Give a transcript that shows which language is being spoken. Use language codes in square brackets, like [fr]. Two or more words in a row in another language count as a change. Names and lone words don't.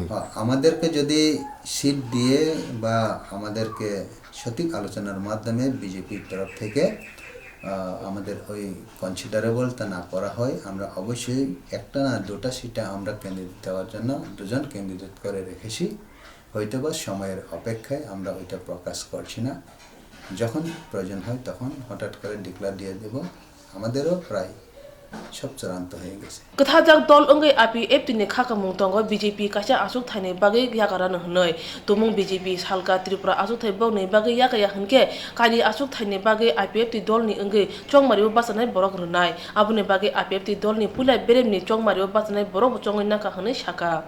[bn] আমাদেরকে যদি সিট দিয়ে বা আমাদেরকে সঠিক আলোচনার মাধ্যমে বিজেপির তরফ থেকে আমাদের ওই কনসিডারেবলটা না করা হয়, আমরা অবশ্যই একটা না দুটা সিটে আমরা ক্যান্ডিডেট দেওয়ার জন্য 2জন ক্যান্ডিডেট করে রেখেছি। হয়তোবা সময়ের অপেক্ষায় আমরা ওইটা প্রকাশ করছি না, যখন প্রয়োজন হয় তখন হঠাৎ করে ডিক্লেয়ার দিয়ে দেব। আমাদেরও প্রায় সব চূড়ান্ত হয়ে গেছে। [trp] Kethajak dol ongai IPF tini khakamung tongo BJP kaisa asuk thaini bagai yakaran hnoi tumung BJP salka Tripura asuk thai bokni bagai yakaya hngke kani asuk thaini bagai IPF ti dolni ongai chongmario basanai borok rwnai aboni bagai IPF ti dolni pulai beremni chongmario basanai borok chongoi naka hnai saka